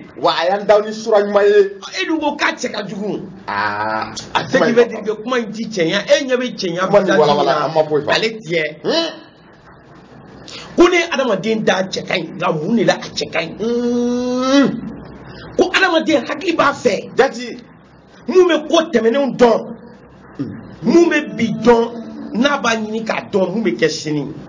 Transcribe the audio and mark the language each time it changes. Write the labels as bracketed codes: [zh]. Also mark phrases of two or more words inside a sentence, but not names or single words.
[bm] wa a y'an daw ni sura ɲuman ye e dun ko k'a cɛ ka jugu a [fr] ce qui veut dire que [bm] kuma in ti cɛnya e ɲɛ bɛ cɛnya ale tiɲɛ ko ne adamaden da cɛ ka ɲi nka mun de la a cɛ ka ɲi ko adamaden hakili b'a fɛ jati mun bɛ ko tɛmɛnenw dɔn mun bɛ bi dɔn n'a b'a ɲini k'a dɔn mun bɛ kɛ sini